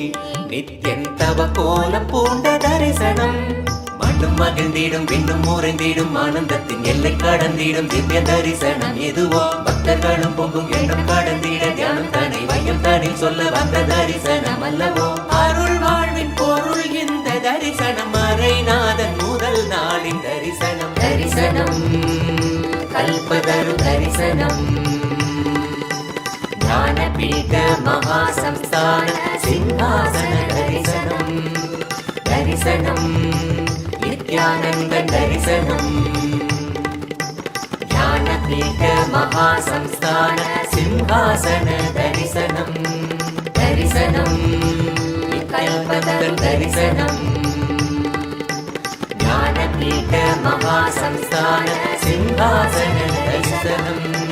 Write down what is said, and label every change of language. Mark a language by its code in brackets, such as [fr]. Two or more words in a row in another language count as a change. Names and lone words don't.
[ta] நித்யன் தவ கோலம் பூண்ட தரிசனம் மண்ணும் மகிழ்ந்திடும் விண்ணும் முறைந்திடும் ஆனந்தத்தின் எல்லை கடந்திடும் திவ்ய தரிசனம் எதுவோ பக்தர்களும் பொங்கும் எண்ணம் கடந்திட தியானம் தனி வையம் தனி சொல்ல வந்த தரிசனம் அல்லவோ அருள் வாழ்வின் பொருள் இந்த தரிசனம் மறைநாதன் முதல் நாளின் தரிசனம் தரிசனம் கல்பதரு தரிசனம் [sa] ज्ञानपीठ महासंस्थान सिंहासन दर्शनम् दर्शनम् नित्यानन्दं दर्शनम् ज्ञानपीठ महासंस्थान सिंहासन दर्शनम् दर्शनम् कल्पतरु दर्शनम् ज्ञानपीठ महासंस्थान सिंहासन दर्शनम्